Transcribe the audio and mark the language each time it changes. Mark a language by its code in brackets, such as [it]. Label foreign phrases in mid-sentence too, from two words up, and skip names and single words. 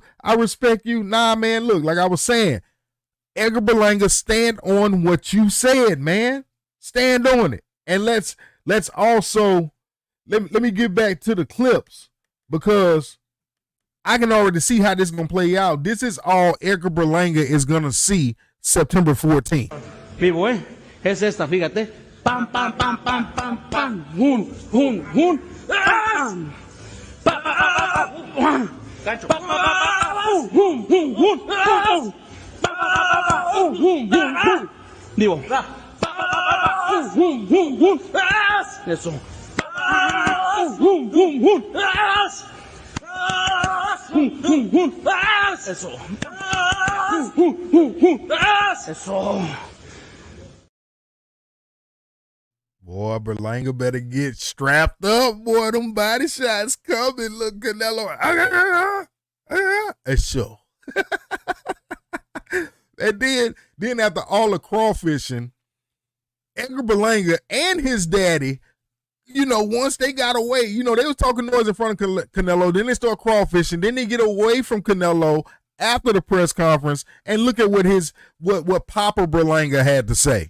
[en] Nah man, look, like I was saying, Edgar Berlanga, stand on what you said, man. Stand on it. And let's also let me get back to the clips, because I can already see how this is gonna play out. This is all Edgar Berlanga is gonna see September 14th. [es] Vivo, es esta, fíjate. Pam, pam, pam, pam, pam, pam. Hun, hun, hun. Pam. Gancho. Hun, hun, hun. Digo. Eso. Eso. Eso. [en] Boy, Berlanga better get strapped up. Boy, them body shots coming. Look, Canelo. It's sure. And then after all the crawfishing, Edgar Berlanga and his daddy, once they got away, they was talking noise in front of Canelo, then they start crawfishing, then they get away from Canelo after the press conference, and look at what Papa Berlanga had to say.